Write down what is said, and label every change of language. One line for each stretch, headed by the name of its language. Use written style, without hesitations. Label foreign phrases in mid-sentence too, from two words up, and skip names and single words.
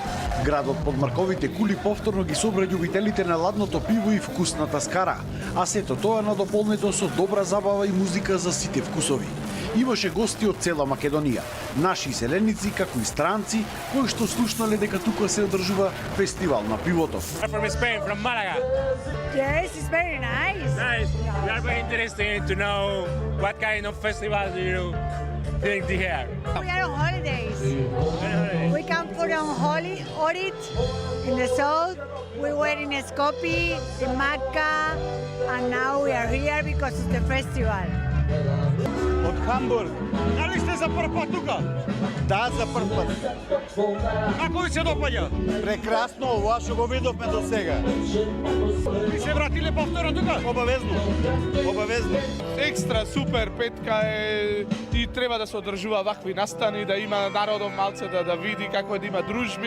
Macedonian: Градот под марковите кули повторно ги собра љубителите на ладното пиво и вкусната скара, а сето тоа надополнето со добра забава и музика за сите вкусови. Имаше гости од цела Македонија, наши селеници како и странци, кои што слушнале дека тука се одржува фестивал на пивото.
English: From Spain, from Malaga. Yes, it's very nice. Nice. We are very interested to know what kind of festival do you think here. We are on holidays. We come for on Ohrid in the south. We were in Skopje, in Macca, and now we are here because it's the festival.
Macedonian: Од Хамбург. Дали сте за прв пат тука? Да, за прв пат. Како ви се допаѓа? Прекрасно, ова што го видовме до сега. Ви се вратиле повторно тука? Обавезно. Обавезно. Екстра, супер, петка е и треба да се одржува вакви настани, да има народов малце да види како е да има дружби.